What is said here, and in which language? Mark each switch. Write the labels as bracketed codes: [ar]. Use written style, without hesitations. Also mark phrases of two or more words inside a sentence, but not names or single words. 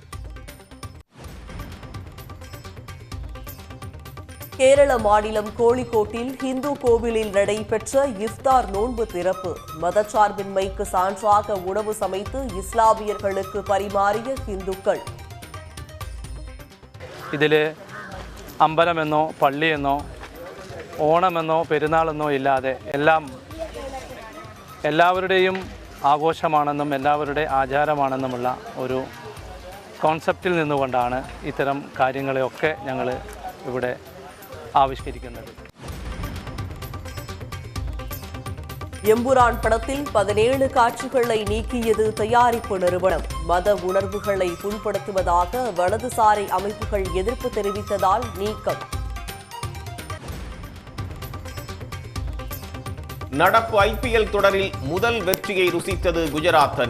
[ta] கேரள மாநிலம் கோழிக்கோட்டில் இந்து கோவிலில் நடைபெற்ற இஃப்தார் நோன்பு திறப்பு. மதச்சார்பின்மைக்கு சான்றாக உணவு சமைத்து இஸ்லாமியர்களுக்கு பரிமாறிய இந்துக்கள். [ml] ഇതിൽ അമ്പലമെന്നോ പള്ളിയെന്നോ ഓണമെന്നോ പെരുന്നാളെന്നോ ഇല്ലാതെ എല്ലാവരുടെയും ആഘോഷമാണെന്നും എല്ലാവരുടെ ആചാരമാണെന്നുമുള്ള ഒരു കോൺസെപ്റ്റിൽ നിന്നുകൊണ്ടാണ് ഇത്തരം കാര്യങ്ങളെയൊക്കെ ഞങ്ങൾ ഇവിടെ ആവിഷ്കരിക്കുന്നത്. [ta] எம்புரான் படத்தில் 17 காட்சிகளை நீக்கியது தயாரிப்பு நிறுவனம். மத உணர்வுகளை புண்படுத்துவதாக வலதுசாரி அமைப்புகள் எதிர்ப்பு தெரிவித்ததால் நீக்கம். நடப்பு IPL தொடரில் முதல் வெற்றியை ருசித்தது குஜராத் அணி.